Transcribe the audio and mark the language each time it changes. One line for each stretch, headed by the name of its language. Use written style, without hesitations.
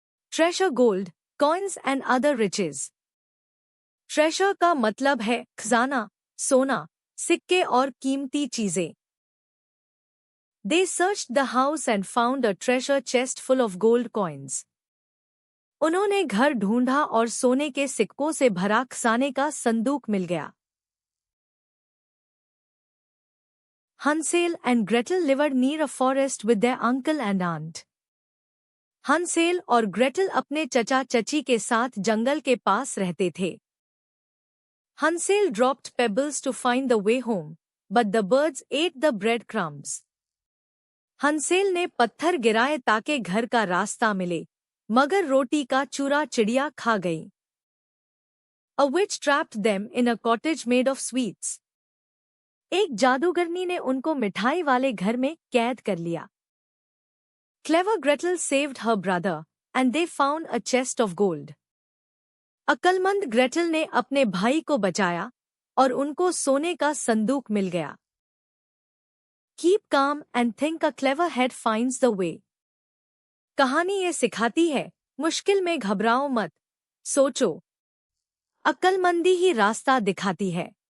English: Treasure gold, coins and other riches.
Hindi: Treasure का मतलब है खजाना, सोना, सिक्के और कीमती चीजें।
English: They searched the house and found a treasure chest full of gold coins.
Hindi: उन्होंने घर ढूंढा और सोने के सिक्कों से भरा खजाने का संदूक मिल गया।
English: Hansel and Gretel lived near a forest with their uncle and aunt.
Hindi: हंसेल और ग्रेटल अपने चचा चची के साथ जंगल के पास रहते थे।
English: Hansel dropped pebbles to find the way home, but the birds ate the breadcrumbs.
Hindi: हंसेल ने पत्थर गिराए ताकि घर का रास्ता मिले, मगर रोटी का चूरा चिड़िया खा गई।
English: A witch trapped them in a cottage made of sweets.
Hindi: एक जादूगरनी ने उनको मिठाई वाले घर में कैद कर लिया।
English: Clever Gretel saved her brother, and they found a chest of gold.
Hindi: अक्लमंद Gretel ने अपने भाई को बचाया और उनको सोने का संदूक मिल गया।
English: Keep calm and think a clever head finds the way.
Hindi: कहानी ये सिखाती है, मुश्किल में घबराओ मत, सोचो। अक्लमंदी ही रास्ता दिखाती है।